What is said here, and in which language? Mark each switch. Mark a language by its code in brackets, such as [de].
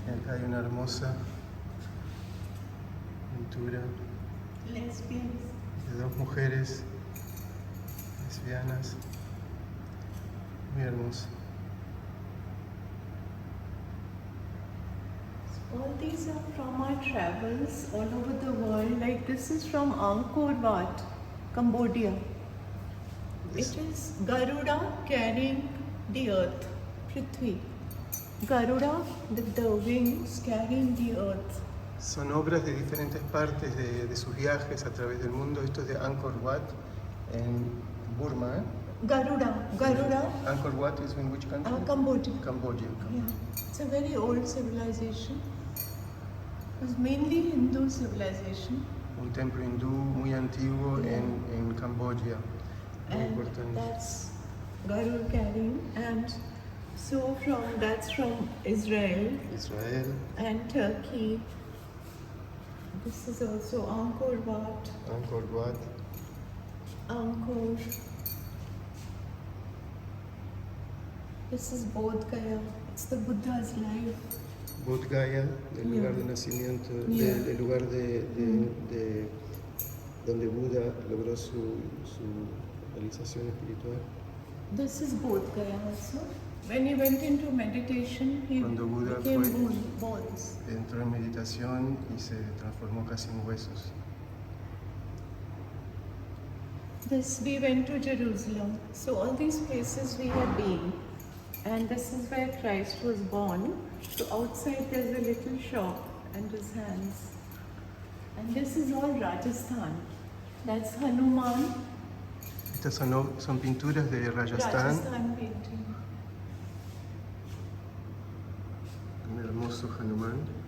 [es] hay una hermosa pintura [en] Lesbians. [es] de dos mujeres lesbianas, muy hermosa. [en] All these are from our travels all over the world. Like this is from Angkor Wat, Cambodia. Yes. It is Garuda carrying the earth, Prithvi. Garuda with the wings carrying the earth. [es] Son obras de diferentes partes de sus viajes a través del mundo. Esto es de Angkor Wat en Burma. Garuda. [en] Angkor Wat is in which country? Cambodia. Cambodia. Yeah, it's a very old civilization. It was mainly Hindu civilization. [es] Un templo hindú muy antiguo en Camboya. Muy [en] And [es] importante. [en] that's Garuda carrying. And so that's from Israel Israel. and Turkey. This is also Angkor Wat. Angkor Wat. Angkor. This is Bodh Gaya. It's the Buddha's life. [es] Bodh Gaya, del lugar de nacimiento, del lugar de donde Buda logró su realización espiritual. [en] This is Bodh Gaya also. When he went into meditation, he [es] Cuando Buda [en] became bones. [es] Entró en meditación y se transformó casi en huesos. [en] This we went to Jerusalem. So all these places we have been. And this is where Christ was born. So outside there's a little shop and his hands. And this is all Rajasthan. That's Hanuman. [es] Estas son pinturas de Rajasthan. [en] Rajasthan painting. [es] Un hermoso Hanuman.